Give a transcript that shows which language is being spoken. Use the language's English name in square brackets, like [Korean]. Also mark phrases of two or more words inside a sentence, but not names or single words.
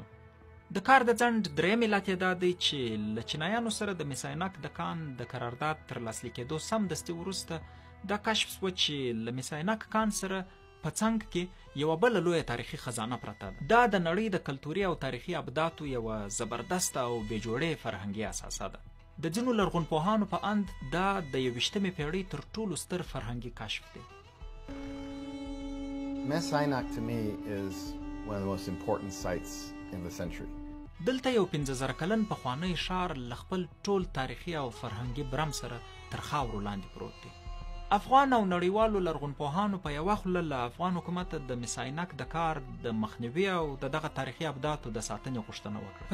[Pashto] د کار د ځنډ درېیم علت یې دا دی چې له چینایانو سره د میسایناک د کان د قرارداد تر لاسلیک کېدو سمدستي وروسته دا کشف سوه چې له میسایناک کان سره په څنګ کې یوه بله لویه تاریخي خزانه پرته ده. دا د نړۍ د کلتوري او تاریخي ابداتو یوه زبردسته او بېجوړې فرهنګي اساسه ده. د ځینو لرغونپوهانو په اند دا د 21مې پیړۍ تر ټولو ستر فرهنګي کشف دی. [English] Messainak to me is one of the most important sites in the century. [Pashto] دلته یو 15,000 کلن پخوانی ښار له خپل ټول تاریخي او فرهنګي برم سره تر خاورو لاندې پروت دی. افغان او نړیوالو لرغونپوهانو په یوه خوله له افغان حکومت د میسایناک د کار د مخنیوي او دغه تاریخي ابداتو د ساتنې غوښتنه وکړه.